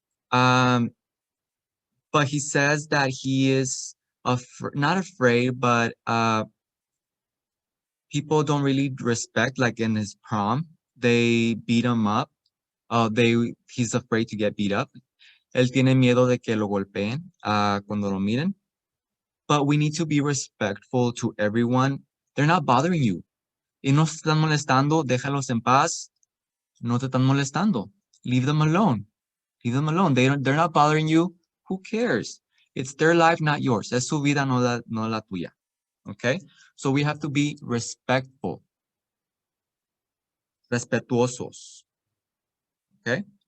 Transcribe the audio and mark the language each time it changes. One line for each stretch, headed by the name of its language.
English: But he says that he is not afraid, but people don't really respect, like in his prom, they beat him up. He's afraid to get beat up.
Spanish: Él tiene miedo de que lo golpeen cuando lo miren.
English: But we need to be respectful to everyone. They're not bothering you.
Spanish: Y no se están molestando, déjalos en paz. No te están molestando.
English: Leave them alone. Leave them alone. They're not bothering you. Who cares? It's their life, not yours.
Spanish: Es su vida, no la tuya.
English: Okay? So we have to be respectful.
Spanish: Respetuosos. Okay?